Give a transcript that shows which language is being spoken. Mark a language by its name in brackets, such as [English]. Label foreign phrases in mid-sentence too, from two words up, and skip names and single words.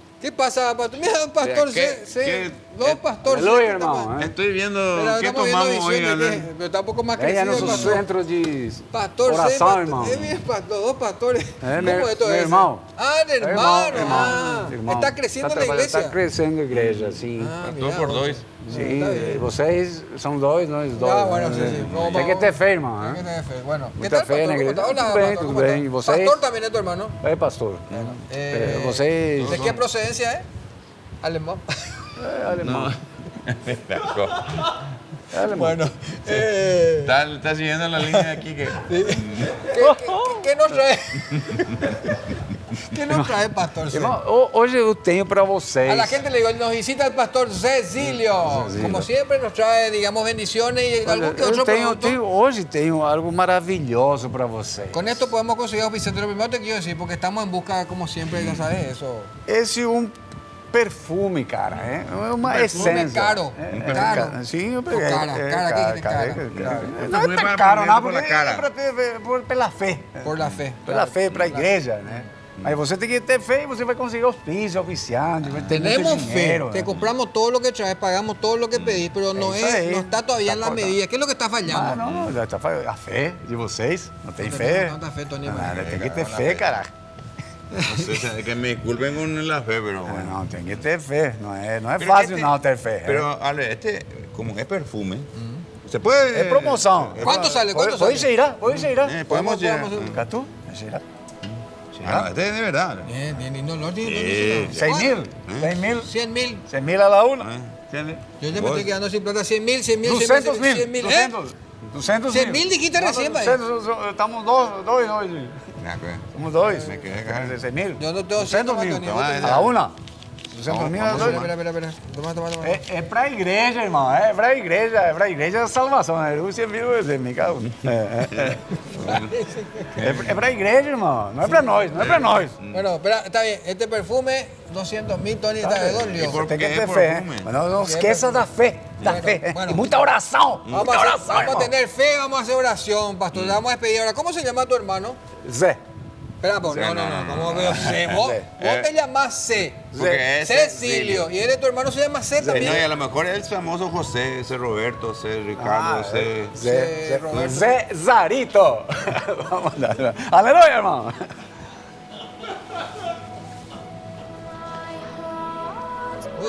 [Spanish] ¿Qué pasa, pastor? Mira, pastor ¿Qué- C. qué- No, pastor C. Aleluya, ¿qué está hermano. pasando? estoy viendo Pero qué estamos viendo tomamos hoy. visión de Albert. qué, pero tampoco más Ella crecido, no sos pastor. centro de Pastor C. oración, hermano. Bien, pastor, dos pastores. mi ¿Cómo esto mi es? hermano. Ah, el hermano. Hermano. Está creciendo la iglesia. [Portuguese] Está creciendo a igreja, sim. Ah, [Spanish] Dos por vos. [Portuguese] dois. Sim, [Spanish] está bien. [Portuguese] vocês são dois, nós dois. [Spanish] Ah, bueno, [Portuguese] né? [Spanish] sí, sí. Vamos, [Portuguese] Tem que [Spanish] vamos. [Portuguese] ter fé, irmão. [Spanish] Hay que [Portuguese] Né? [Spanish] tener fe. Bueno, ¿qué Mucha tal, fe en pastor? la ¿Cómo iglesia. está? Hola, [Portuguese] Tudo bem, [Spanish] pastor, [Portuguese] tudo [Spanish] ¿cómo [Portuguese] bem. [Spanish] está? [Portuguese] E vocês? [Spanish] Pastor también es tu hermano. [Portuguese] É, pastor. Vocês. [Spanish] ¿De qué procedencia es? Alemán. [Portuguese] Alemão. É alemão. [Spanish] Bueno, Está siguiendo la línea de aquí que. ¿qué nos trae? ¿Qué nos trae, pastor C? [Portuguese] Irmão, hoje eu tenho para vocês. [Spanish] A la gente le digo, nos visita el pastor Cecilio. Como siempre nos trae, digamos, bendiciones y algún que otro producto. [Portuguese] Hoje tenho algo maravilhoso para vocês. [Spanish] Con esto podemos conseguir auspiciante. Lo primero te quiero decir, porque estamos en busca, como siempre, ya sabes, eso. [Portuguese] Esse é um perfume, cara. É uma [Spanish] Perfume [Portuguese] essência. [Spanish] caro. Caro. [Portuguese] Sim, eu [Spanish] Cara, cara, ¿qué cara? [Portuguese] Não [Spanish] Perfume [Portuguese] é tão [Spanish] para [Portuguese] caro, [Spanish] poner [Portuguese] não, [Spanish] por [Portuguese] porque [Spanish] la cara. [Portuguese] é pra ter, pela fé. [Spanish] Por la fe. [Portuguese] Pela fé, para a igreja, né? Aí você tem que ter fé e você vai conseguir auspício, oficiante, vai ter [Spanish] Tenemos [Portuguese] muito [Spanish] fe, [Portuguese] dinheiro. [Spanish] te [Portuguese] né? [Spanish] compramos todo lo que traes, pagamos todo lo que pedís, pero no, Eso ahí. no está todavía en la [Portuguese] Está [Spanish] medida. ¿Qué es lo que está [Portuguese] Ah, [Spanish] fallando? [Portuguese] não, já tá a fé de vocês. Não tem [Spanish] No [Portuguese] fé? [Spanish] está fe, Tony. [Portuguese] Ah, tem que ter fé, caraca. [Spanish] No sé, que me disculpen con la fe, pero bueno. [Portuguese] Não, tem que ter fé. Não é [Spanish] Pero [Portuguese] fácil [Spanish] este- [Portuguese] não ter fé. [Spanish] Pero, Ale, como es perfume, se puede. [Portuguese] É promoção. [Spanish] ¿Cuánto sale? ¿Cuánto [Portuguese] Pode [Spanish] sale? [Portuguese] cheirar, pode cheirar. [Spanish] Podemos llegar. [Portuguese] Catu, cheirar. [Spanish] Ah, no, este es de verdad. Bien, bien, y no, no, Sí. 6.000, 6.000, 100.000. 100.000 a la una. Yo ya me estoy quedando sin plata. 100.000, 100.000, 200.000, 100.000. 200.000. 100.000 dijiste recién, pa. [Portuguese] 200, estamos dois. Somos dois. [Spanish] Me quedé acá. 6.000. Yo no tengo 200.000 100.000. Toma, a la una. 200.000 a la Espera, [Portuguese] dois. [Spanish] espera. Toma. [Portuguese] É pra igreja, irmão. É pra igreja da salvação. Né? Os 100.000 é [Spanish] me cago. [Portuguese] É pra igreja, irmão. Não é pra nós, não é pra nós. [Spanish] Bueno, espera, está bien. Este perfume, 200.000, Tony, está de dolio. por- [Portuguese] Tem que Porque ter é fé. perfume. Mas não esqueça da fé. Da [Spanish] Bueno, [Portuguese] fé. [Spanish] bueno. [Portuguese] E muita oração. [Spanish] Vamos, [Portuguese] Muita oração, [Spanish] vamos a [Portuguese] irmão. [Spanish] tener fe, vamos a hacer oración, pastor. Le vamos a despedir ahora. ¿Cómo se llama tu hermano? Zé. Espera, pues, no. ¿Cómo veo C? Vos te llamás C. Porque es Cecilio. Y él de tu hermano se llama C No, y a también. lo mejor es el famoso José, ese Roberto, ese Ricardo, ese. Zé Roberto. [Portuguese] Zé Zarito. Vamos lá. Aleluia, irmão. [Spanish] Uy, sí